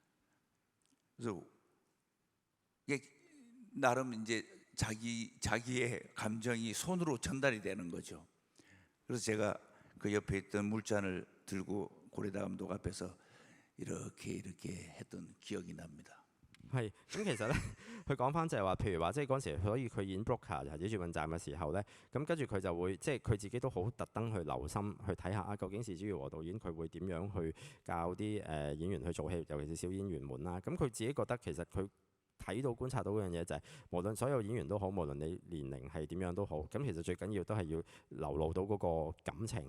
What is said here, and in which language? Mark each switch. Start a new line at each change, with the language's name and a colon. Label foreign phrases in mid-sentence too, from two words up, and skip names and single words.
Korean: 그래서 이게 나름 이제 자기의 감정이 손으로 전달이 되는 거죠. 그래서 제가 그 옆에 있던 물잔을 들고 고래다음독 앞에서 이렇게 했던 기억이 납니다.
Cantonese: 係，咁其實咧，佢講翻就係話，譬如話，即係嗰陣時，所以佢演 broker 就係指住運站嘅時候咧，咁跟住佢就會，即係佢自己都好特登去留心去睇下啊，究竟是枝裕和導演佢會點樣去教啲演員去做戲，尤其是小演員們啦。咁佢自己覺得其實佢睇到觀察到嗰樣嘢就係、無論所有演員都好，無論你年齡係點樣都好，咁其實最緊要都係要流露到嗰個感情。